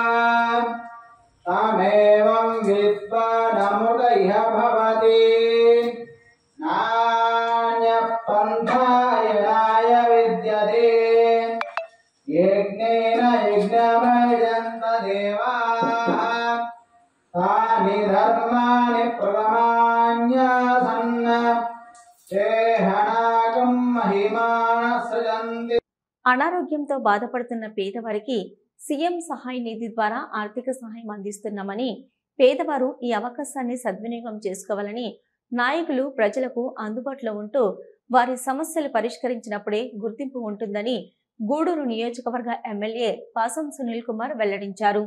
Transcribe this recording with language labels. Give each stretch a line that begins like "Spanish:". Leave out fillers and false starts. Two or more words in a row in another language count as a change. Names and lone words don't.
Sanskrit: तामेवं विद्वानमुदयः भवति नान्यपन्थायनाय विद्यते यज्ञेन यज्ञमयजन्त देवाः तानि धर्माणि प्रथमान्यासन् शेहनागं महिमानः सृजन्ति.
Telugu: అనారోగ్యంతో బాధపడుతున్న పేదవారికి సీఎం సహాయ నిధి ద్వారా ఆర్థిక సహాయం అందిస్తున్నామని, పేదవారు ఈ అవకాశాన్ని సద్వినియోగం చేసుకోవాలని, నాయకులు ప్రజలకు అందుబాటులో ఉంటూ వారి సమస్యలు పరిష్కరించినప్పుడే గుర్తింపు ఉంటుందని గూడూరు నియోజకవర్గ ఎమ్మెల్యే పాసం సునీల్ కుమార్ వెల్లడించారు.